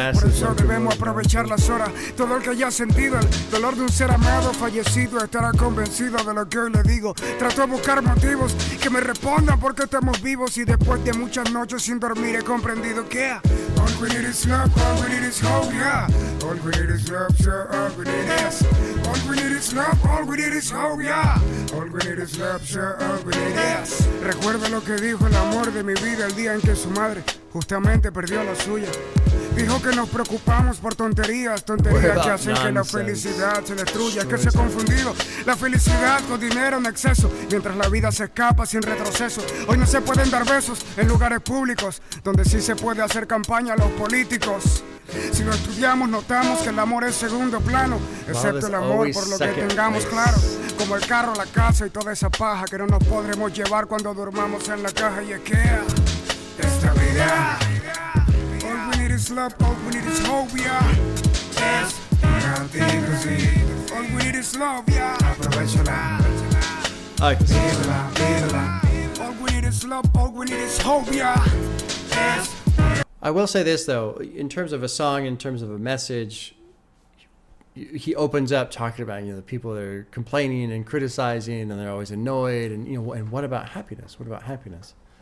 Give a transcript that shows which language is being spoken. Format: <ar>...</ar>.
<es>Por eso debemos aprovechar las horas. Todo el que haya sentido el dolor de un ser amado fallecido estará convencido de lo que hoy le digo. Trato de buscar motivos que me respondan por qué estamos vivos y después de muchas noches sin dormir he comprendido que</es> <en>all we need is love, all we need is hope, yeah. All we need is love, sure, all we need is. All we need is love, all we need is hope, yeah. All we need is love, sure, all we need is.</en> <es>Recuerda lo que dijo el amor de mi vida el día en que su madre justamente perdió la suya. Dijo que nos preocupamos por tonterías que hacen que la felicidad se destruya. Es que se ha confundido la felicidad con dinero en exceso, mientras la vida se escapa sin retroceso. Hoy no se pueden dar besos en lugares públicos, donde sí se puede hacer campaña a los políticos. Si lo estudiamos notamos que el amor es segundo plano, excepto el amor por lo que tengamos claro, como el carro, la casa y toda esa paja que no nos podremos llevar cuando durmamos en la caja. Y es que esta vida,</es> <en>all we need is love, all we need is hope, yeah.</en> <es>Es contigo, sí.</es> <en>All we need is love, yeah.</en> <es>Aprovechala, vívela, vívela.</es> <en>All we need is love, all we need is hope, yeah. I will say this though, in terms of a song, in terms of a message, he opens up talking about, the people that are complaining and criticizing and they're always annoyed and, and what about happiness? What about happiness?</en>